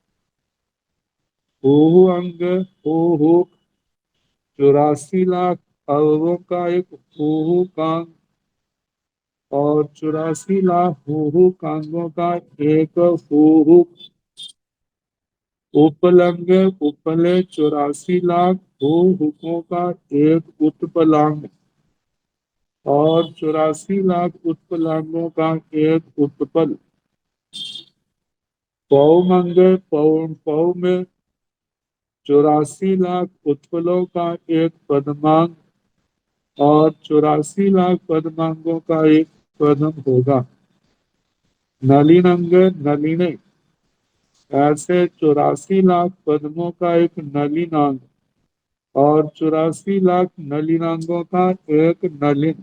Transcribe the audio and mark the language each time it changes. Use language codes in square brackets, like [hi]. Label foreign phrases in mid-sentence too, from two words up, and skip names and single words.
[hi] हुहु अंग हुहु 84 लाख अवगों का एक हुहु कांग, और 84 लाख हुहु कांगों का एक हुहु। उपलंग उपले 84 लाख हुकों का एक उत्पलांग, और 84 लाख उत्पलांगों का एक उत्पल। पौमंग पौ पौ में 84 लाख उत्पलों का एक पद्मांग, और 84 लाख पद्मांगों का एक पद्म होगा। नलिनंग नलिने, ऐसे 84 लाख पद्मों का एक नलिनांग, और 84 लाख नलिनांगों का एक नलिन।